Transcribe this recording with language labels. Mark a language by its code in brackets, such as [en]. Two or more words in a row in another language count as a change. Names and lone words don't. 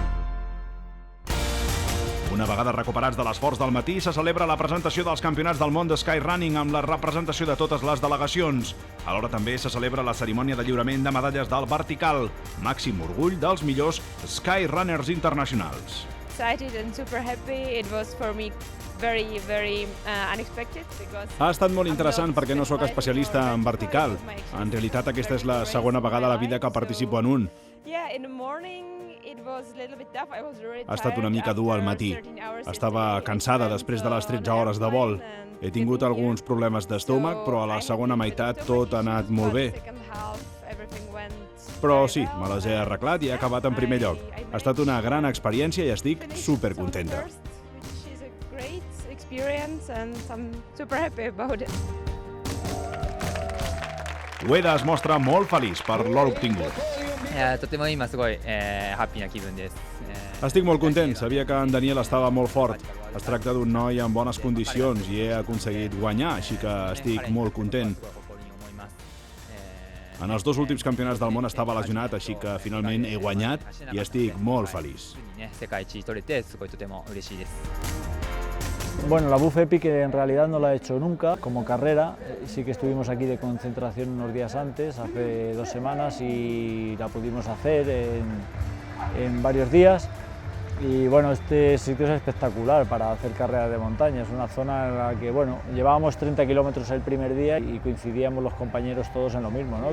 [ca] Una vegada recuperats de l'esforç del matí, se celebra la presentació dels campionats del món de skyrunning amb la representació de totes les delegacions. Alhora també se celebra la cerimònia de lliurament de medalles del vertical, màxim orgull dels millors skyrunners internacionals. [en] Excited and super happy. It was for me very unexpected because [ca] Ha estat molt interessant perquè no sóc especialista en vertical. En realitat aquesta és la segona vegada a la vida que participo en un. Ha estat una mica dur al matí. Estava cansada després de les 13 hores de vol. He tingut alguns problemes d'estómac, però a la segona meitat tot ha anat molt bé. Però sí, me les he arreglat i he acabat en primer lloc. Ha estat una gran experiència i estic supercontenta. Ueda es mostra molt feliç per l'or obtingut. [ja] とても今すごい、ハッピーな気分です。 [ca] Estic molt content, sabia que en Daniel estava molt fort. Es tracta d'un noi en bones condicions i he aconseguit guanyar, així que estic molt content. En els dos últims campionats del món estava lesionat, així que finalment he guanyat i estic molt feliç. [es] Bueno, la Buff Epic en realidad no la he hecho nunca como carrera, sí que estuvimos aquí de concentración unos días antes, hace 2 semanas, y la pudimos hacer en varios días. Y bueno, este sitio es espectacular para hacer carreras de montaña, es una zona en la que, bueno, llevábamos 30 kilómetros el primer día y coincidíamos los compañeros todos en lo mismo, ¿no?